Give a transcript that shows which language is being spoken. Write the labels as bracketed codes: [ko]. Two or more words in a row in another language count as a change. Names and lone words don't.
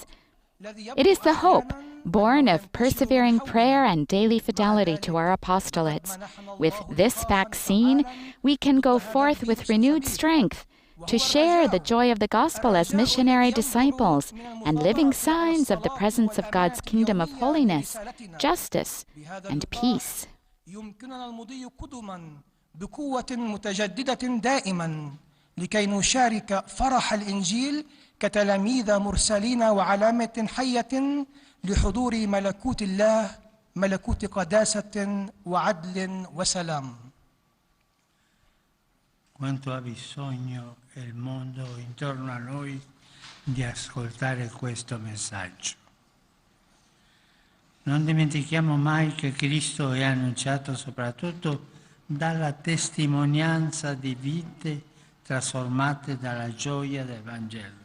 [en] It is the hope born of persevering prayer and daily fidelity to our apostolates. With this vaccine, we can go forth with renewed strength to share the joy of the gospel as missionary disciples and living signs of the presence of God's kingdom of holiness, justice, and peace. [ar] بقوة متجددة دائما لكي نشارك فرح الإنجيل كتلاميذ مرسلين وعلامة حية لحضور ملكوت الله، ملكوت قداسة وعدل وسلام. [it] Quanto ha bisogno il mondo intorno a noi di ascoltare questo messaggio. Non dimentichiamo mai che Cristo è annunciato soprattutto dalla testimonianza di vite trasformate dalla gioia del Vangelo.